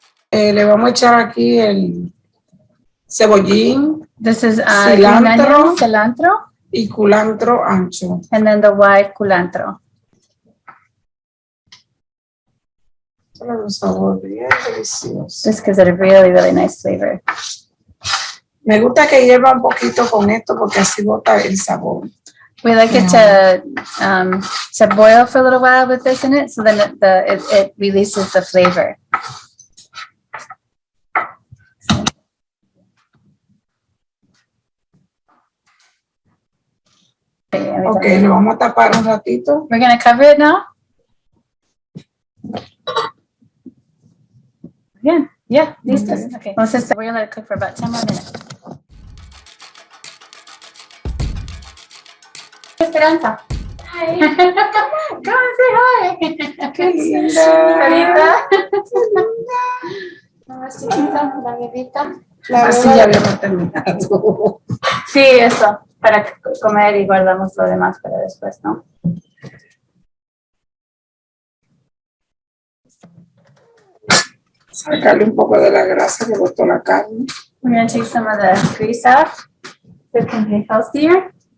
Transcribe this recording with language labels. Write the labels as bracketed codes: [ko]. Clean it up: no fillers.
[es] Le vamos a echar aquí el cebollín, [en] This is [es] cilantro, cilantro, y culantro ancho. [en] and then the white culantro. [es] Tiene un sabor bien delicioso. [en] This gives it a really, really nice flavor. [es] Me gusta que hierva un poquito con esto porque así bota el sabor. [en] We like it to boil for a little while with this in it, so then it releases the flavor. [es] Ok, lo vamos a tapar un ratito. [en] We're going to cover it now. Yeah, listos. Okay. We're going to let it cook for about 10 more minutes. Esperanza. Hi. Come and say hi. [es] Qué linda. Carita. Más chiquita, la bebita. Así ya habíamos terminado. Sí, eso. para comer y guardamos lo demás para después, ¿no? Sacarle un poco de la grasa que botó la carne. [en] We're going to take some of the grease out so it can be healthier.